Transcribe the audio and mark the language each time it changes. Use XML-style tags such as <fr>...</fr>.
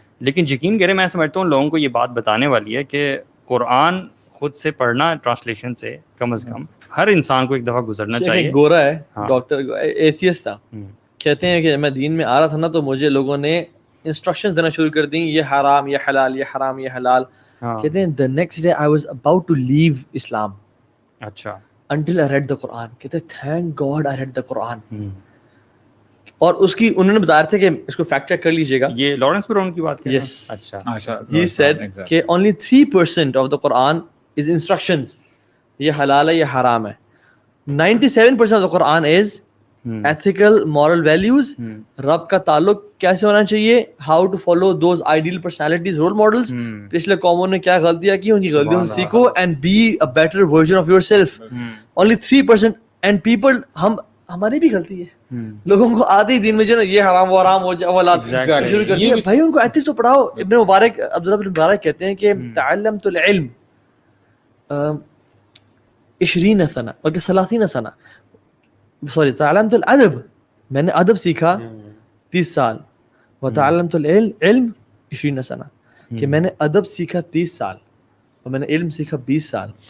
<ur>لیکن یقین کریں, میں سمجھتا ہوں لوگوں کو یہ بات بتانے والی ہے کہ قرآن خود سے پڑھنا ٹرانسلیشن سے کم از کم ہر انسان کو ایک دفعہ گزرنا چاہیے. گورا ہے ڈاکٹر, ایتھیسٹ تھا, کہتے ہیں کہ میں دین میں آ رہا تھا نا, تو مجھے لوگوں نے انسٹرکشنز دینا شروع کر دیں, یہ حرام یہ حلال, یہ حرام یہ حلال. کہتے ہیں</ur> <en>the next day I was about to leave Islam.</en> <ur>اچھا.</ur> <en>until I read the Quran.</en> <ur>کہتے ہیں</ur> <en>thank God I read the Quran.</en> <ur>اور اس کی انہوں نے بتایا تھا کہ اس کو فیکٹ چیک کر لیجیے گا, یہ لارنس براؤن کی بات ہے.</ur> <en>Yes.</en> <ur>اچھا.</ur> <en>He said کہ only 3% of the Quran is instructions,</en> <ur>یہ حلال ہے یہ حرام ہے.</ur> <en>97% of the Quran is ethical moral values,</en> <ur>رب کا تعلق کیسے ہونا چاہیے,</ur> <en>how to follow those ideal personalities, role models,</en> <ur>پچھلے قوموں نے کیا غلطیاں کی, ان کی غلطیوں سے سیکھو</ur> <en>and be a better version of yourself. Only 3%. and people,</en> <ur>ہماری بھی غلطی ہے, لوگوں کو آتے ہی دین میں جو نا یہ حرام وہ حرام ہو جائے وہ شروع کر دیا. بھائی ان کو ایتھکس تو پڑھاؤ. ابن مبارک, عبداللہ بن مبارک کہتے ہیں کہ</ur> <ar>تعلمت العلم 20 سنہ بلکہ 30 سنہ,</ar> <ur>سوری</ur> <ar>تعلمت الادب,</ar> <ur>میں نے ادب سیکھا 30 سال,</ur> <ar>وتعلمت العلم 20 سنہ,</ar> <ur>کہ میں نے ادب سیکھا 30 سال اور میں نے علم سیکھا 20 سال.</ur>